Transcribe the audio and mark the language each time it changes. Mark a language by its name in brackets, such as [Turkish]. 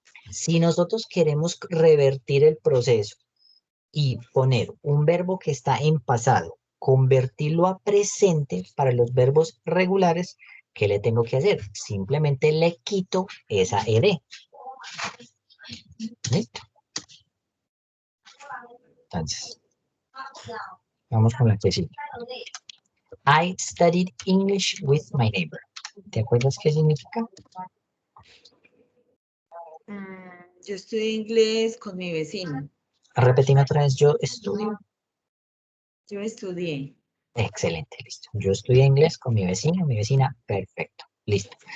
[Spanish] Si nosotros queremos revertir el proceso y poner un verbo que está en pasado, convertirlo a presente para los verbos regulares, ¿qué le tengo que hacer? Simplemente le quito esa ed. ¿Listo? Entonces, vamos con la que sigue. [English] I studied English with my neighbor. [Spanish] ¿Te acuerdas qué significa? Yo estudié inglés con mi vecino. Repetime otra vez, yo estudio. Yo estudié. Excelente, listo. Yo estudié inglés con mi vecino, mi vecina, perfecto. Listo.